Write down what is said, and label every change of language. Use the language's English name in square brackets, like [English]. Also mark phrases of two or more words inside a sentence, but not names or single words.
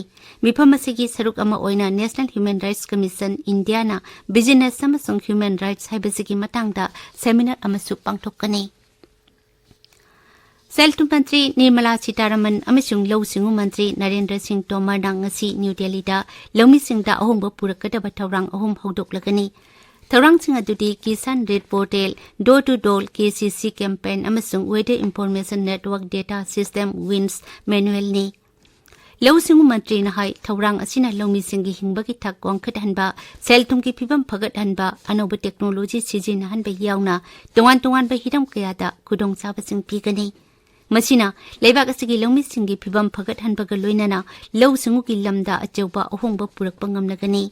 [Manipuri] Mifam asigi saruk ama oina National [English] Human Rights [Manipuri] Commission India na business amasung human rights haibasigi matang da seminar amasu pangthokani. Seltu Mantri Nirmala Sitaraman amasung Law Singu Mantri Narendra Singh Tomar na ngasi New Delhi da lawmi singda ahomba purakadaba thawrang ahom hawdoklagani. Thawrang sing adudi Kisan Red Portal Door to Door KCC campaign amasung Weather Information Network Data System WINS manual ni. Law Singu Mantri na hai thawrang asina lawmi singi hingbagi thak wangkhathanba seltum ki phibam phagathanba anoba technology sijinahanba yauna tongan ba hiram kayada kudong sabasing pigani. Masina leibak asigi lawmi singi phibam phagathanba ga loinana law singu ki lamda achauba ahongba purakpa ngamlagani.